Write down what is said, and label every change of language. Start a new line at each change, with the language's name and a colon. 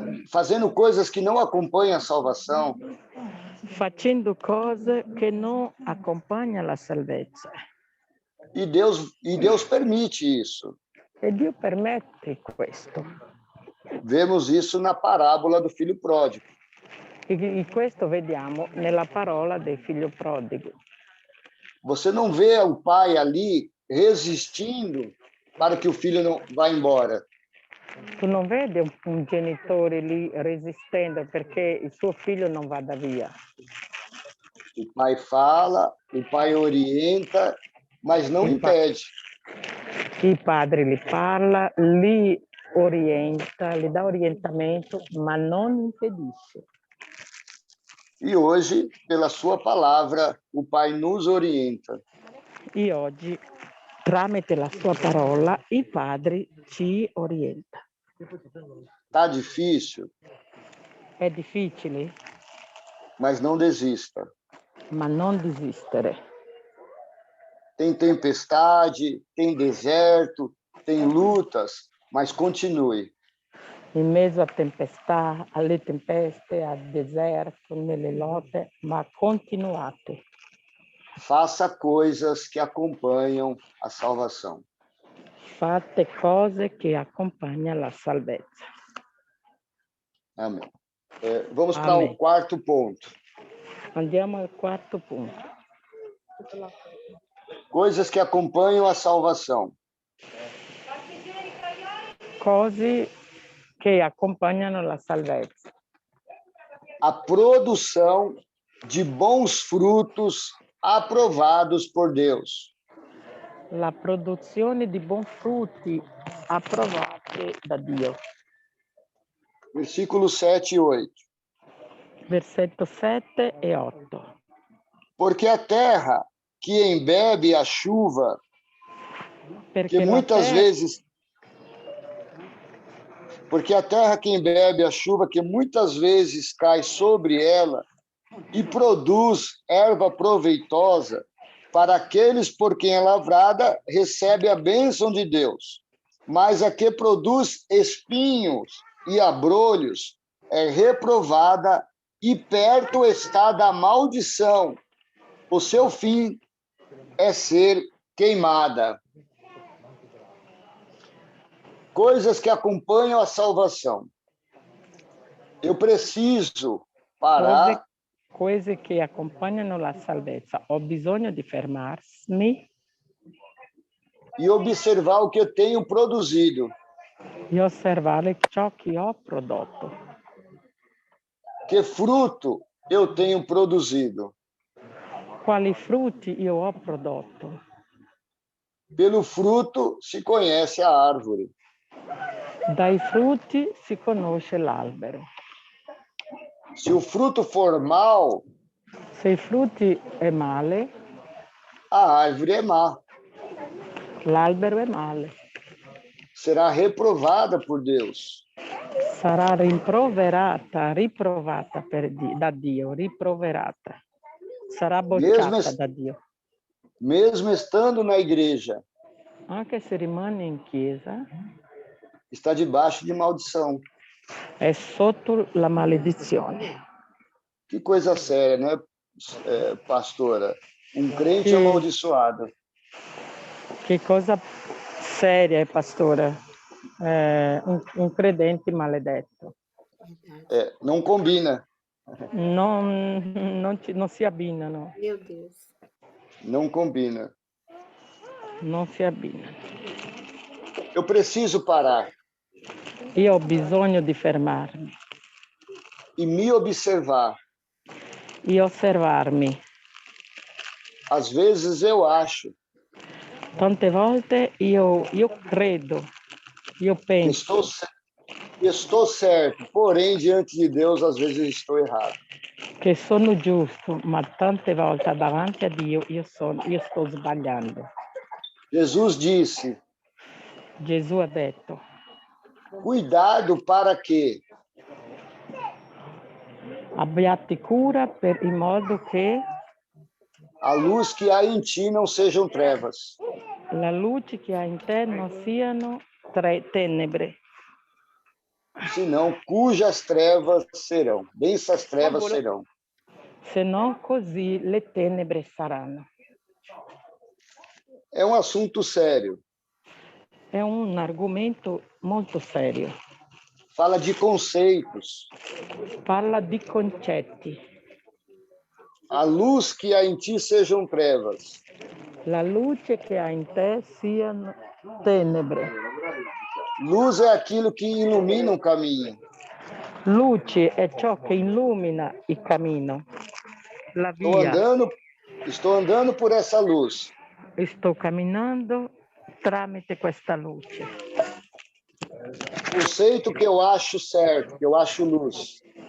Portuguese: Fazendo coisas que não acompanham a salvação.
Italian: Facendo cose che non accompagnano la salvezza.
Portuguese: E Deus permite isso.
Italian: E Dio permette questo.
Portuguese: Vemos isso na parábola do filho pródigo.
Italian: E questo vediamo nella parola del figlio prodigo.
Portuguese: Você não vê o pai ali resistindo para que o filho não vá embora.
Italian: Tu non vedi un genitore lì resistendo perché il suo figlio non vada via.
Portuguese: O pai fala, o pai orienta, mas não impede.
Italian: Il padre li parla, li orienta, li dà orientamento, ma non impedisce.
Portuguese: E hoje, pela sua palavra, o Pai nos orienta.
Italian: E oggi, tramite la sua parola, il Padre ci orienta.
Portuguese: Tá difícil?
Italian: È difficile?
Portuguese: Mas não desista.
Italian: Ma non desistere.
Portuguese: Tem tempestade, tem deserto, tem lutas, mas continue.
Italian: In mezzo alle tempeste, al deserto, nelle lotte, ma continuate.
Portuguese: Faça coisas que acompanham a salvação.
Italian: Fate cose che accompagnano la salvezza.
Portuguese: Amém. Vamos para o quarto ponto.
Italian: Andiamo al quarto punto.
Portuguese: Coisas que acompanham a salvação.
Italian: Cose che accompagnano la salvezza.
Portuguese: A produção de bons frutos aprovados por Deus.
Italian: La produzione di buoni frutti approvati da Dio.
Portuguese: Versículos 7 e 8.
Italian: Versetto 7 e 8.
Portuguese: Porque a terra que embebe a chuva,
Italian: Perché
Portuguese: que muitas vezes porque a terra que embebe a chuva, que muitas vezes cai sobre ela e produz erva proveitosa, para aqueles por quem é lavrada, recebe a bênção de Deus. Mas a que produz espinhos e abrolhos é reprovada e perto está da maldição. O seu fim é ser queimada. Coisas que acompanham a salvação. Eu preciso parar.
Italian: Cose che accompagnano la salvezza. Ho bisogno di fermarmi
Portuguese: E observar o que eu tenho produzido.
Italian: e osservare ciò che ho prodotto.
Portuguese: Que fruto eu tenho produzido?
Italian: Quali frutti io ho prodotto?
Portuguese: Pelo fruto se conhece a árvore.
Italian: Dai frutti si conosce l'albero.
Portuguese: Se o fruto for mau,
Italian: Se i frutti è male,
Portuguese: a árvore é má.
Italian: l'albero è male.
Portuguese: Será reprovada por Deus.
Italian: Sarà riprovata da Dio, riproverata. Sarà bocciata da Dio.
Portuguese: Mesmo estando na igreja,
Italian: Anche se rimane in chiesa,
Portuguese: está debaixo de maldição.
Italian: è sotto la maledizione.
Portuguese: Que coisa séria, né, pastora? Um crente amaldiçoado.
Italian: Che cosa seria, pastora? Un credente maledetto.
Portuguese: Não combina.
Italian: Non si abbinano.
Portuguese: Meu Deus. Não combina.
Italian: Non si abbinano.
Portuguese: Eu preciso parar
Italian: Io ho bisogno di fermarmi
Portuguese: e me observar.
Italian: e osservarmi.
Portuguese: Às vezes eu acho
Italian: Tante volte io credo, io
Portuguese: que
Italian: penso
Portuguese: estou certo, porém, diante de Deus, às vezes estou errado.
Italian: che sono giusto, ma tante volte davanti a Dio io sto sbagliando.
Portuguese: Jesus disse:
Italian: Gesù ha detto:
Portuguese: cuidado para que
Italian: abbiate cura in modo che
Portuguese: a luz que há em ti não sejam trevas.
Italian: la luce che ha in te non siano tenebre,
Portuguese: Senão, cujas trevas serão, densas trevas serão.
Italian: se non così le tenebre saranno.
Portuguese: É um assunto sério.
Italian: È un argomento molto serio.
Portuguese: Fala de conceitos.
Italian: Parla di concetti.
Portuguese: A luz que há em ti sejam trevas.
Italian: La luce che ha in te siano tenebre.
Portuguese: Luz é aquilo que ilumina o caminho.
Italian: Luce è ciò che illumina il cammino, la via.
Portuguese: Estou andando por essa luz.
Italian: Sto camminando tramite questa luce.
Portuguese: Conceito que eu acho certo, que eu acho luz.